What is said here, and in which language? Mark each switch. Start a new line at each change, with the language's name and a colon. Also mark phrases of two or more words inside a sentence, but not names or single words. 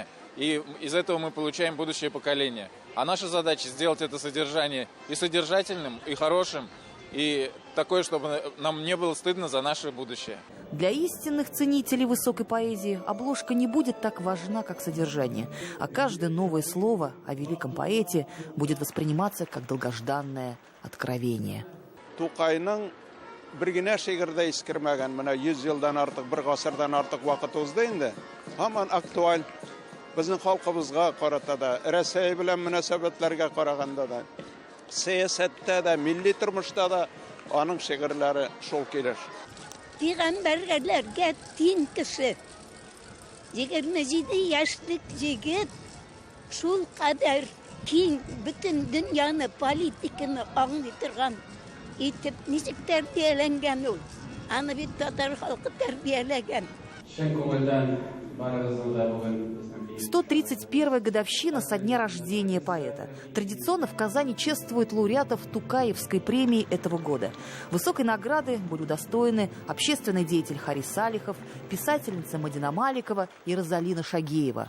Russian: И из этого мы получаем будущее поколение. А наша задача сделать это содержание и содержательным, и хорошим, и такое, чтобы нам не было стыдно за наше будущее. Для истинных ценителей высокой поэзии обложка не будет так важна, как содержание. А каждое новое слово о великом поэте будет восприниматься как долгожданное откровение.
Tatar: Тукайның bir генә шигырьдә искермәгән, менә 100 елдан артык, бер гасырдан артык вакыт узды инде. Һаман актуаль. Безнең халкыбызга карата да, Россия белән мөнәсәбәтләргә караганда да, сәясәттә дә, милли тормышта да аның шигырьләре шул килеш. Пәйгамбәрләргә тиң кеше. 27 яшьлек җегет шул кадәр киң бөтен дөньяны, политиканы аңлый торган итеп ничек тәрбияләнгән ул. Аны бит татар халкы тәрбияләгән.
Russian: 131-я годовщина со дня рождения поэта. Традиционно в Казани чествуют лауреатов Тукаевской премии этого года. Высокой награды были удостоены общественный деятель Харис Салихов, писательница Мадина Маликова и Розалина Шагеева.